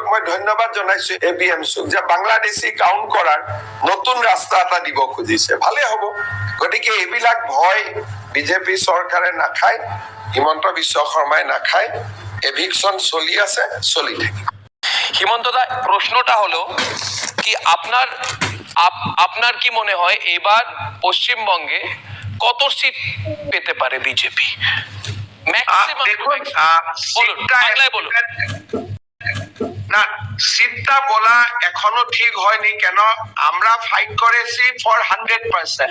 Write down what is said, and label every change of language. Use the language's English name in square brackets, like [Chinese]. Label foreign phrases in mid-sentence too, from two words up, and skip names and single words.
[Assamese] মই ধন্যবাদ জনাইছো ABMCক যে বাংলাদেশী কাউন্ট কৰাৰ নতুন ৰাস্তা এটা দিব খুজিছে, ভালে হ'ব। গতিকে এইবিলাক ভয় বিজেপি চৰকাৰে নাখায়, হিমন্ত বিশ্ব শৰ্মাই নাখায়, এভিকশন চলি আছে, চলি থাকে। হিমন্ত দা, [Bangla] প্রশ্নটা হলো কি আপনার কি মনে হয় এবার পশ্চিমবঙ্গে কত সিট পেতে পারে বিজেপি? দেখুন, না সিটটা বলা এখনো ঠিক হয়নি, কেন আমরা ফাইট করেছি ফর 100%।